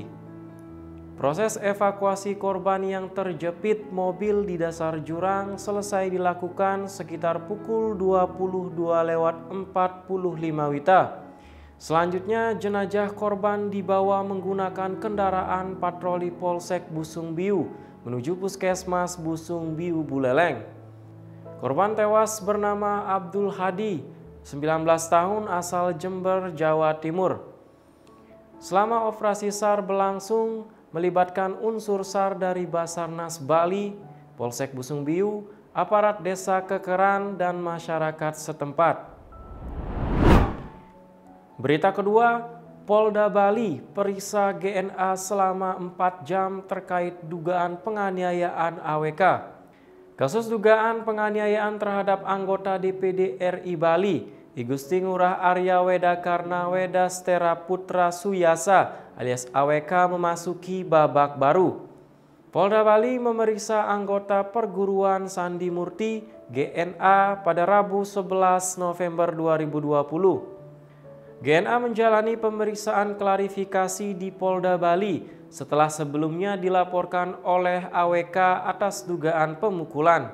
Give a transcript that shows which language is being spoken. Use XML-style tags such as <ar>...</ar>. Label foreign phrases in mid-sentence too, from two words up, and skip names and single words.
<id>Proses evakuasi korban yang terjepit mobil di dasar jurang selesai dilakukan sekitar pukul 22:45 WITA. Selanjutnya jenazah korban dibawa menggunakan kendaraan patroli Polsek Busung Biu menuju Puskesmas Busung Biu Buleleng. Korban tewas bernama Abdul Hadi, 19 tahun asal Jember, Jawa Timur. Selama operasi SAR berlangsung, melibatkan unsur SAR dari Basarnas Bali, Polsek Busung Biu, aparat desa Kekaran, dan masyarakat setempat. Berita kedua, Polda Bali periksa GNA selama 4 jam terkait dugaan penganiayaan AWK. Kasus dugaan penganiayaan terhadap anggota DPD RI Bali, I Gusti Ngurah Arya Weda Karna Weda Stera Putra Suyasa alias AWK memasuki babak baru. Polda Bali memeriksa anggota perguruan Sandi Murti GNA pada Rabu 11 November 2020. GNA menjalani pemeriksaan klarifikasi di Polda Bali setelah sebelumnya dilaporkan oleh AWK atas dugaan pemukulan.</id>